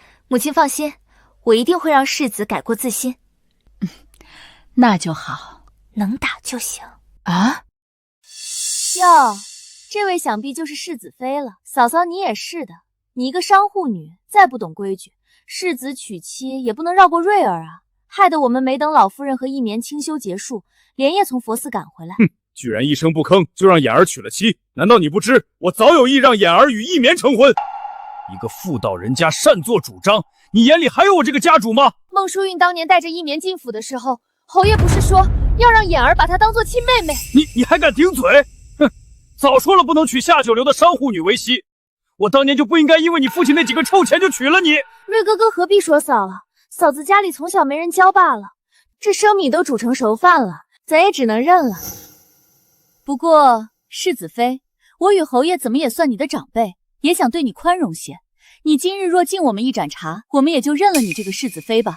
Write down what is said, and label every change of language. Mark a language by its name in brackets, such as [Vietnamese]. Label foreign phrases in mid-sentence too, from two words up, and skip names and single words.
[Chinese] 母親放心，我一定會讓世子改過自新。那就好，能打就行。啊？喲，這位想必就是世子妃了。嫂嫂你也是的，你一個商戶女，再不懂規矩，世子娶妻也不能繞過瑞兒啊，害得我們沒等老夫人和一年清修結束，連夜從佛寺趕回來。哼，居然一聲不吭就讓眼兒娶了妻，難道你不知我早有意讓眼兒與一棉成婚？一個婦道人家擅作主張，你眼裡還有我這個家主嗎？孟淑韻當年帶着一棉進府的時候，侯爺不是說要讓眼兒把她當做親妹妹？你還敢頂嘴？哼，早說了不能娶下九流的商戶女為妻，我當年就不應該因為你父親那幾個臭錢就娶了你。瑞哥哥何必說嫂了，嫂子家裡從小沒人教罷了，這生米都煮成熟飯了，咱也只能認了。不過世子妃，我與侯爺怎麼也算你的長輩，也想對你寬容些。你今日若敬我們一盞茶，我們也就認了你這個世子妃吧。